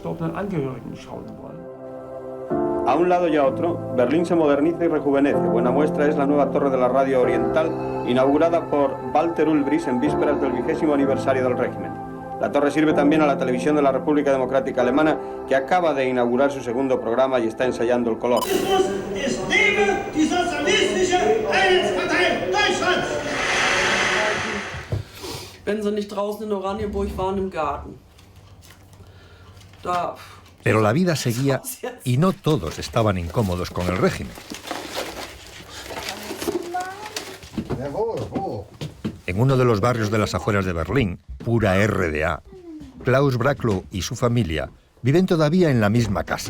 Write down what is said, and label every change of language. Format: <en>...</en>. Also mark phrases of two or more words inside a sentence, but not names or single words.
<es>A un lado y a otro, Berlín se moderniza y rejuvenece. Buena muestra es la nueva torre de la Radio Oriental, inaugurada por Walter Ulbricht en vísperas del 20º aniversario del régimen. La torre sirve también a la televisión de la República Democrática Alemana, que acaba de inaugurar su segundo programa y está ensayando el color.</es> <de>Wenn sie nicht draußen in Oranienburg waren im Garten. Da.</de> <es>Pero la vida seguía y no todos estaban incómodos con el régimen. En uno de los barrios de las afueras de Berlín, pura RDA, Klaus Bracklow y su familia viven todavía en la misma casa.</es>